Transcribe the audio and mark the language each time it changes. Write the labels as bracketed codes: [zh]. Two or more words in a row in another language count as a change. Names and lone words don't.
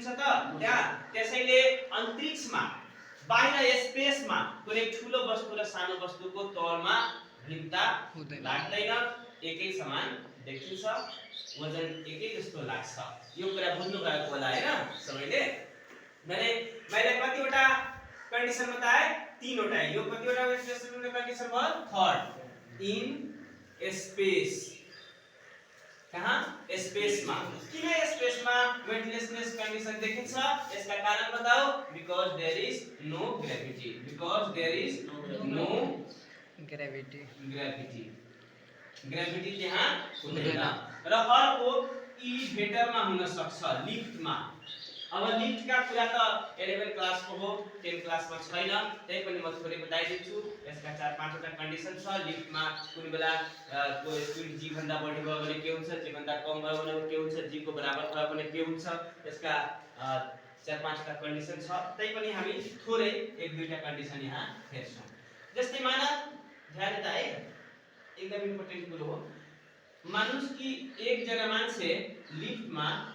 [ne] त त्यहाँ त्यसैले अन्तरिक्षमा बाहिर स्पेसमा कुनै ठूलो वस्तु र सानो वस्तुको तौरमा भिन्नता लाग्दैन एकै समान देखिन्छ वजन एकै जस्तो लाग्छ यो कुरा बुझ्नु भएको होला हैन सबैले मैले कतिवटा कन्डिसन बताए तीनवटा यो कतिवटा [en] weightlessness condition [ne] भयो [en] third in space [ne] कहाँ स्पेस में किन स्पेस में [en] weightlessness condition [ne] देखिन्छ यसका कारण बताओ [en] because there is no gravity [ne] ग्रेविटी त्यहाँ हुँदैन र अर्को इलिभेटर में हुन सक्छ लिफ्ट में अब लिफ्ट का कुरा त 11 क्लास को हो 10 क्लास में छैन त्यही पनि म थोरै बताइदिन्छु यसका 4-5 वटा कन्डिसन छ लिफ्ट में कुनै बेला को स्पिड g भन्दा बढी भयो भने के हुन्छ g भन्दा कम भयो भने के हुन्छ g को बराबर भयो भने के हुन्छ यसका 4-5 वटा कन्डिसन छ त्यही पनि हामी थोरै 1-2 वटा कन्डिसन यहाँ हेर्छौं जस्तै माना ध्यान दिदा है एकदम इम्पोर्टेन्ट कुरो हो मानुस कि एक जना मान्छे लिफ्ट में